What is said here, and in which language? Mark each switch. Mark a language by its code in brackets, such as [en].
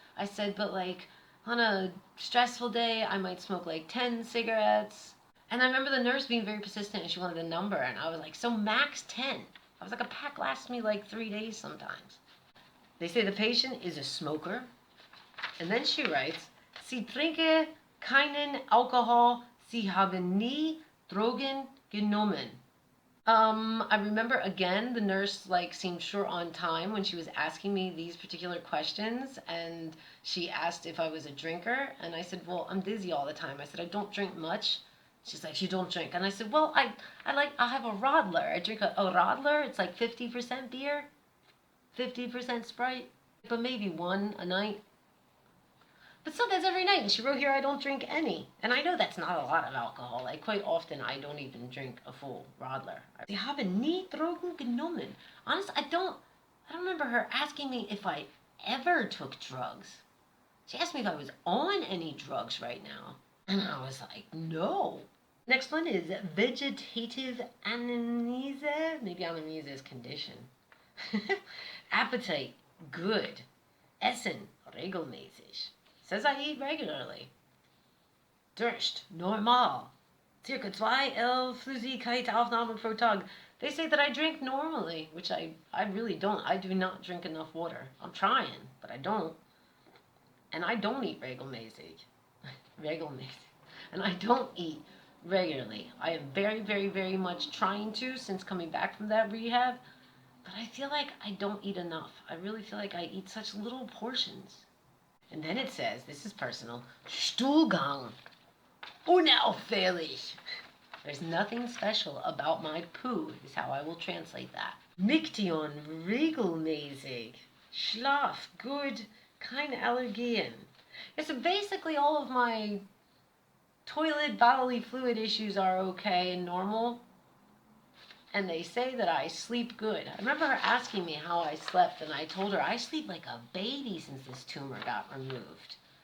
[en] I said, but like on a stressful day, I might smoke like 10 cigarettes. And I remember the nurse being very persistent and she wanted a number. And I was like, so max 10. I was like, a pack lasts me like 3 days sometimes. They say the patient is a smoker. And then she writes, [de] Sie trinke keinen Alkohol, Sie haben nie Drogen genommen. [en] I remember again, the nurse like seemed short on time when she was asking me these particular questions, and she asked if I was a drinker, and I said, well, I'm dizzy all the time. I said, I don't drink much. She's like, you don't drink. And I said, well, I have a Radler. I drink a Radler. It's like 50% beer, 50% Sprite, but maybe one a night. But still, that's every night. And she wrote here, I don't drink any. And I know that's not a lot of alcohol. Like, quite often, I don't even drink a full Radler. [de] Sie haben nie Drogen genommen. [en] Honestly, I don't remember her asking me if I ever took drugs. She asked me if I was on any drugs right now. And I was like, no. Next one is vegetative anamnesia. Maybe anamnesia is condition. Appetite, good. [de] Essen, regelmäßig. [en] Says I eat regularly. [de] Durst, normal. Circa 2 Flüssigkeitsaufnahme pro Tag. [en] They say that I drink normally, which I really don't. I do not drink enough water. I'm trying, but I don't. And I don't eat regelmäßig. Regelmäßig. And I don't eat regularly. I am very, very, very much trying to since coming back from that rehab. But I feel like I don't eat enough. I really feel like I eat such little portions. And then it says, this is personal, [de] Stuhlgang, unauffällig. [en] There's nothing special about my poo, is how I will translate that. [de] Miktion, regelmäßig. Schlaf, good, keine Allergien. [en] Yeah, so basically all of my toilet bodily fluid issues are okay and normal. And they say that I sleep good. I remember her asking me how I slept, and I told her I sleep like a baby since this tumor got removed.